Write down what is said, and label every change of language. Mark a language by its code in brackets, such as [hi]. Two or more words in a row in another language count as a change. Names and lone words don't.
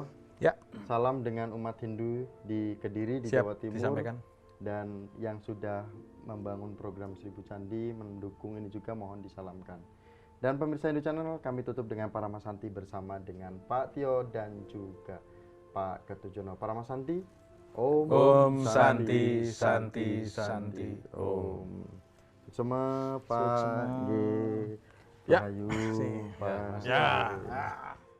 [id] Ya, salam dengan umat Hindu di Kediri, di siap Jawa Timur. disampaikan. Dan yang sudah membangun program Seribu Candi, mendukung ini juga mohon disalamkan. Dan pemirsa Hindu Channel, kami tutup dengan Paramasanti bersama dengan Pak Tio dan juga Pak Ketujono. Paramasanti, [sa] Om Santi Santi Santi [id] Om. Suksema, Pak Suksema. G. Ya. Rahayu, Pak. Ya.